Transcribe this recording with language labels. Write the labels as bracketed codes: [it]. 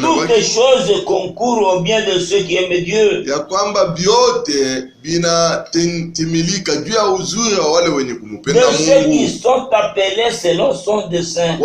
[fr] toutes les choses concourent au bien de ceux qui aiment Dieu. [sw] Ya kwamba vyote vinatimilika juu ya uzuri wa wale wenye kumpenda Mungu. [fr] De ceux qui sont appelés selon son dessein.